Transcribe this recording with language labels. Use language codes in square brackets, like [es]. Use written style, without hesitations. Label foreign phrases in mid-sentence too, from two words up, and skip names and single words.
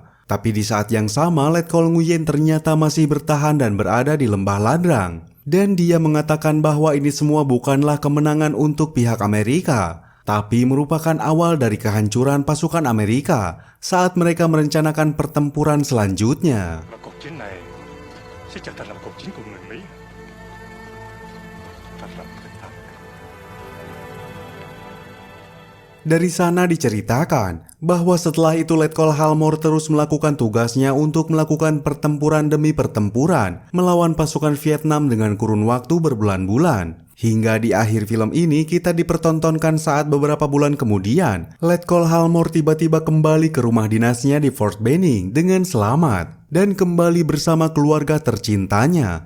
[id] Tapi di saat yang sama, Letkol Nguyen ternyata masih bertahan dan berada di Lembah Ladrang. Dan dia mengatakan bahwa ini semua bukanlah kemenangan untuk pihak Amerika, tapi merupakan awal dari kehancuran pasukan Amerika saat mereka merencanakan pertempuran selanjutnya. [vi] Mà cuộc chiến này sẽ trở thành là cuộc chiến của người Mỹ. Thật là tuyệt vời. [id] Dari sana diceritakan bahwa setelah itu Letkol Halmore terus melakukan tugasnya untuk melakukan pertempuran demi pertempuran melawan pasukan Vietnam dengan kurun waktu berbulan-bulan. Hingga di akhir film ini kita dipertontonkan saat beberapa bulan kemudian Letkol Halmore tiba-tiba kembali ke rumah dinasnya di Fort Benning dengan selamat dan kembali bersama keluarga tercintanya.